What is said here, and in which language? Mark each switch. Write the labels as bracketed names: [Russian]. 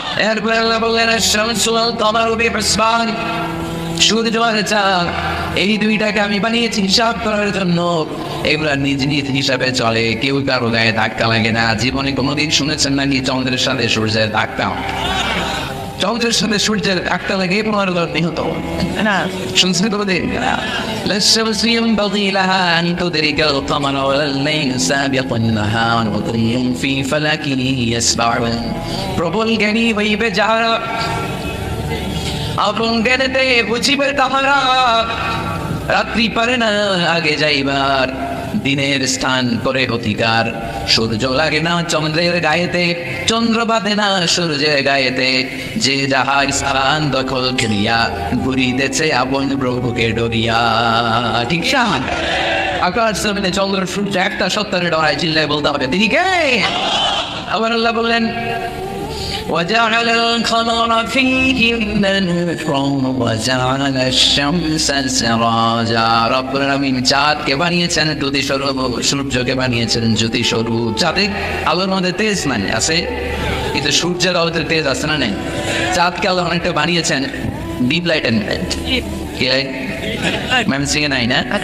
[Bangla] এরপরে আল্লাহ বললেন [Arabic] আশ-শামসু ওয়াল কামারু বিহিসবান, [Bangla] সূর্য আর চাঁদ, এই দুইটাকে আমি বানিয়েছি হিসাব করার জন্য। এগুলা নিজ নিজ হিসাবে চলে, কেউ কারো গায়ে ধাক্কা লাগে না। জীবনে কোনোদিন শুনেছেন নাকি চন্দ্রের সাথে সূর্যের ধাক্কা? চন্দ্রের সাথে সূর্যের ধাক্কা লাগে পনেরো জন নিহত না, শুনছেন কোনোদিন? [Arabic] للشمس ينبغي لها أن تدرك القمر والليل سابق النهار وكل في فلك يسبحون। [Bangla] প্রবল জ্ঞানী হইবে যাহারা, আপন জ্ঞানেতে বুঝিবে তাহারা, রাত্রি পারে না আগে যাইবার, দিনের স্থান করে অধিকার। সূর্য লাগে না চন্দ্রের গায়েতে, চন্দ্র বাঁধে না সূর্যের গায়েতে। যে যাহার স্থান দখল করিয়া ঘুরিতেছে আপন প্রভুকে ডরিয়া। ঠিক না? আকাশ জমিনে চন্দ্র সূর্য একটা সত্তরের ডরায় চিল্লায় বলতে হবে তিনি কে? আবার আল্লাহ বললেন [Arabic] وجعل القمر فيهن نورا وجعل الشمس سراجا। [Bangla] রব্বুল আলামিন চাঁদকে বানিয়েছেন জ্যোতি স্বরূপ, সূর্যকে বানিয়েছেন জ্যোতি স্বরূপ। চাঁদে আলোর মধ্যে তেজ নাই আছে, কিন্তু সূর্যের আলোতে তেজ আছে না নেই? চাঁদকে আল্লাহ অনেকটা বানিয়েছেন ডিপ লাইট এন্ড কি লাইট ম্যাম সিং নাই না?